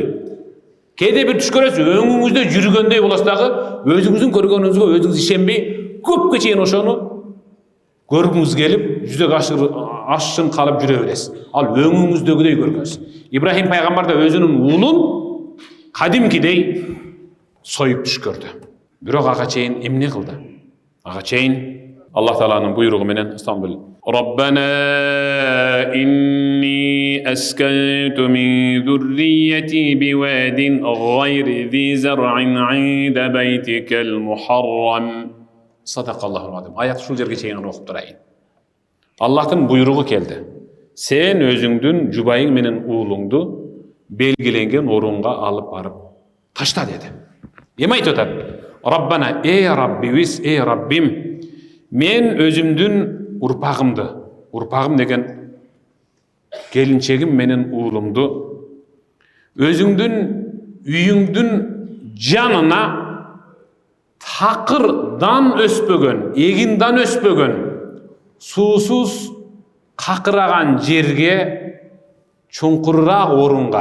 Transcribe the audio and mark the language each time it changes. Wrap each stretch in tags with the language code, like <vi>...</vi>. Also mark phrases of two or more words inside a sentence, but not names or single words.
<ky>Кээде бир түш көрөсүз, өңүңүздө жүргөндөй болосуз дагы, өзүңүздүн көргөнүңүзгө өзүңүз ишенбей, көпкө чейин ошону көргүңүз келип, жүзөгө ашшын калып жүрө бересиз. Ал өңүңүздөгүдөй көргөнсүз. Ибрахим пайгамбар да өзүнүн уулун кадимкидей союп түш көрдү. Бирок ага чейин эмне кылды? Ага чейин Аллах Тааланын буйругу менен Истанбул.</ky> <ar>ربنا إني أسكنت من ذريتي بواد غير ذي زرع عند بيتك المحرم. صدق الله العظيم.</ar> <ky>Ayat ушул жерге чейин окуп турайын. Аллахтын буйругу келди. Сен өзүңдүн жубайың менен уулуңду белгиленген орунга алып барып ташта деди. Эме айтып атат?</ky> <ar>Rabbana,</ar> <ky>эй Раббимиз, эй Раббим, мен өзүмдүн урпагым деген келинчегим менен уулумду өзүңдүн үйүңдүн жанына такырдан өспөгөн, эгиндан өспөгөн, суусуз какыраган жерге, чуңкурураак орунга.</ky>